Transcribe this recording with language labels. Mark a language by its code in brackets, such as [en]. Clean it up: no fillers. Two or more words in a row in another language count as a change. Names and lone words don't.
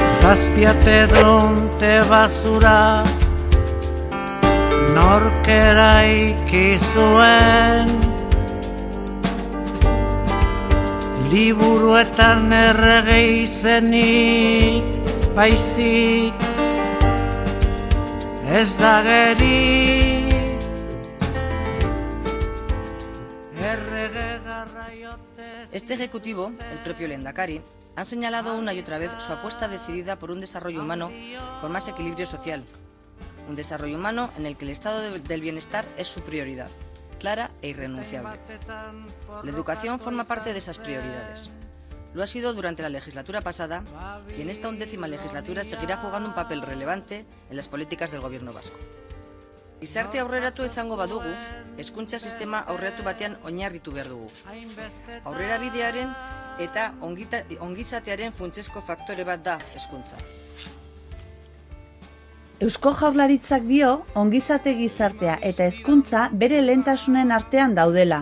[es] Azpiate dronte basura norkera ikizuen liburuetan errege izenik baizik ez da geri errege garraiote. Este ejecutivo, el propio Lehendakari, ha señalado una y otra vez su apuesta decidida por un desarrollo humano con más equilibrio social. Un desarrollo humano en el que el estado del bienestar es su prioridad, clara e irrenunciable. La educación forma parte de esas prioridades. Lo ha sido durante la legislatura pasada y en esta 11ª legislatura seguirá jugando un papel relevante en las políticas del gobierno vasco. [eu] Gizarte aurreratu izango badugu, hezkuntza sistema aurreratu batean oinarritu behar dugu. Aurrerabidearen eta ongizatearen funtsezko faktore bat da hezkuntza. Eusko Jaurlaritzak dio ongizate gizartea eta hezkuntza bere lehentasunen artean daudela.